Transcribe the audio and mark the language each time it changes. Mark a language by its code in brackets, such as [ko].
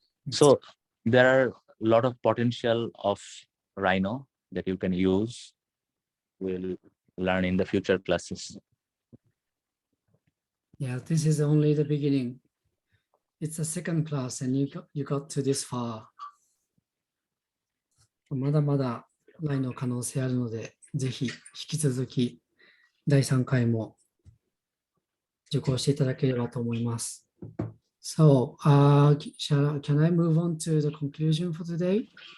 [en] So there are a lot of potential of Rhino that you can use. We'll learn in the future classes. Yeah, this is only the beginning. It's the second class and you got to this far. [ja] まだまだライの可能性あるので、ぜひ引き続き第3回も受講していただければと思います。 [en] So, can I move on to the conclusion for today?